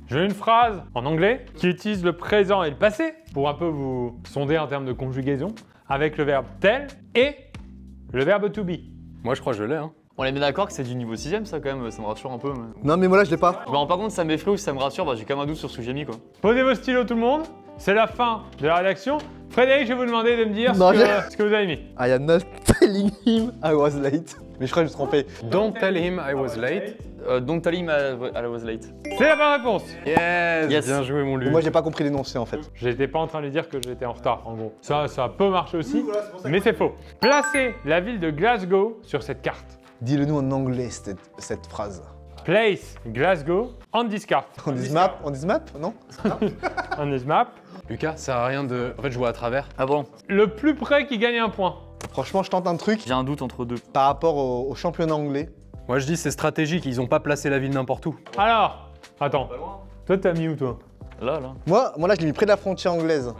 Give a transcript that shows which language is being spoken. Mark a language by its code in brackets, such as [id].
[fr] J'ai une phrase en anglais qui utilise le présent et le passé pour un peu vous sonder en termes de conjugaison avec le verbe tell et le verbe to be. Moi, je crois que je l'ai, hein. On est bien d'accord que c'est du niveau 6ème ça quand même, ça me rassure un peu. Mais... Non, mais moi là, je l'ai pas. Je me rends pas compte si ça m'effraie ou si ça me rassure, bah j'ai quand même un doute sur ce que j'ai mis quoi. Posez vos stylos tout le monde. C'est la fin de la rédaction. Frédéric, je vais vous demander de me dire Non, ce que vous avez mis. [en] I am not telling him I was late. [fr] Mais je crois que je me suis trompé. [en] Don't tell him I was late. Don't tell him I was late. [fr] C'est la bonne réponse. [en] Yes, Yes. [fr] Bien joué, mon Luc. Moi, j'ai pas compris l'énoncé en fait. J'étais pas en train de lui dire que j'étais en retard, en gros. Ça peut marcher aussi, mais c'est faux. Placez la ville de Glasgow sur cette carte. Dis-le-nous en anglais, cette phrase. [en] Place Glasgow on this card. [fr] On dit map, non? [en] On this map. [fr] Lucas, ça sert à rien de. En fait, je vois à travers. Ah bon? Le plus près qui gagne un point. Franchement, je tente un truc J'ai un doute entre deux. par rapport au championnat anglais. Moi, je dis c'est stratégique, ils ont pas placé la ville n'importe où. Alors, attends. Toi, t'as mis où, toi? Là. Moi là, je l'ai mis près de la frontière anglaise.